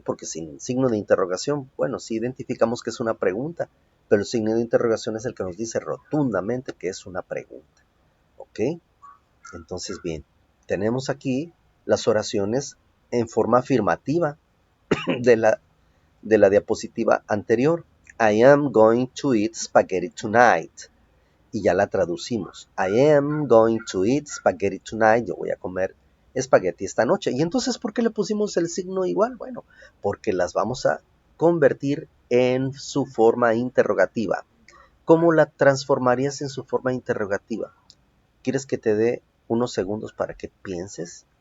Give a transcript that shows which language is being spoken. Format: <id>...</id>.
<es>Porque sin signo de interrogación, bueno, sí identificamos que es una pregunta, pero el signo de interrogación es el que nos dice rotundamente que es una pregunta, ¿ok? Entonces, bien, tenemos aquí las oraciones en forma afirmativa de la diapositiva anterior.</es> <en>I am going to eat spaghetti tonight.</en> <es>Y ya la traducimos.</es> <en>I am going to eat spaghetti tonight.</en> <es>Yo voy a comer espagueti esta noche. ¿Y entonces por qué le pusimos el signo igual? Bueno, porque las vamos a convertir en su forma interrogativa. ¿Cómo la transformarías en su forma interrogativa? ¿Quieres que te dé unos segundos para que pienses?</es>